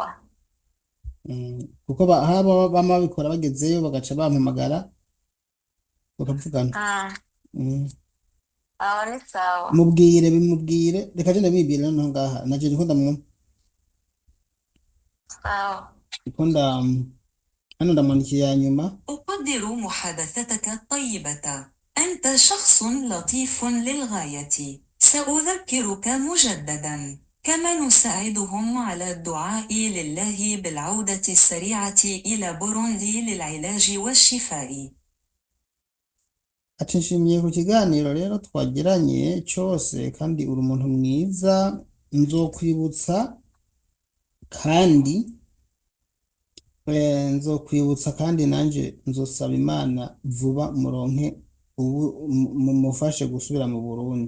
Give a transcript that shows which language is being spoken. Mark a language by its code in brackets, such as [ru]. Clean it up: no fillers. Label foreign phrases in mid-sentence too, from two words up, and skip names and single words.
[rn] kuko haba bama babikora bagezeyo bagaca bampamagara bakavugana. Aho ni sawa. bimubwire reka je ndabibwira noneho ngaha naje ndiko ndamwumva. Sawa. ndiko hano ndamwandikiye nyuma. [ar] أقدر محادثتك الطيبة. أنت شخص لطيف للغاية. سأذكرك مجددا. كما نساعدهم على الدعاء لله بالعودة السريعة إلى بوروندي للعلاج والشفاء. [rn] ati nshimiye ku kiganiro rero twagiranye cyose kandi uri umuntu mwiza. nzokwibutsa kandi nanje nzosaba Imana vuba muronke mumufashe gusubira mu Burundi.